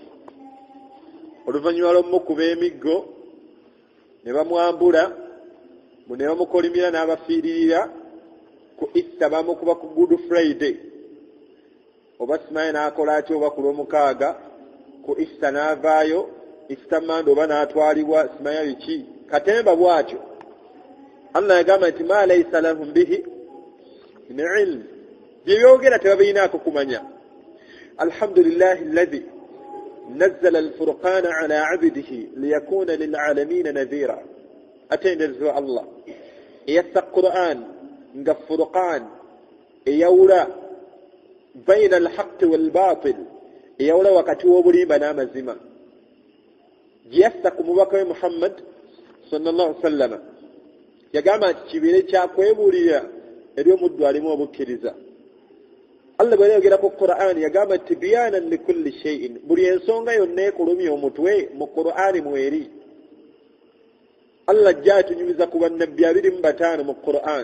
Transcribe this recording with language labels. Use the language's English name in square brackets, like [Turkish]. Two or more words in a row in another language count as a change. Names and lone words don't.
[Ganda] Oluvannyuma lw'omukuba emiggo ne bamwambula, ne bamukolimira n'abafiiririra. Ku Easter bamukuba ku Good Friday, oba simanyi n'akola atyo oba ku lw'omukaaga. Ku Easter n'avaayo, Easter Monday oba n'atwalibwa simanyi biki. Katemba bw'atyo Allah yagamba nti [Arabic] ما ليس لهم به من علم, [Ganda] bye byogera tebabirinaako kumanya. [Arabic] الحمد لله الذي نزل الفرقان على عبده ليكون للعالمين نذيرا. [Ganda] Atenderezebwa Allah eyassa Qur'an nga furqan, eyawula [Arabic] بين الحق والباطل, [Ganda] eyawula wakati w'obulimba n'amazima. Gyeyassa ku mubaka we Muhammad [Arabic] صلى الله عليه وسلم [Ganda] yagamba nti kibeere kyakwebulira eri omuddu alimu obukkiriza. Allah bwe yayogera ku Qur'an yagamba nti [Arabic] تبيانا لكل شيء, [Ganda] buli ensonga yonna ekulumya omutwe mu Qur'an mweri. Allah ajja atunyumiza ku bannabbi 25 mu Qur'an.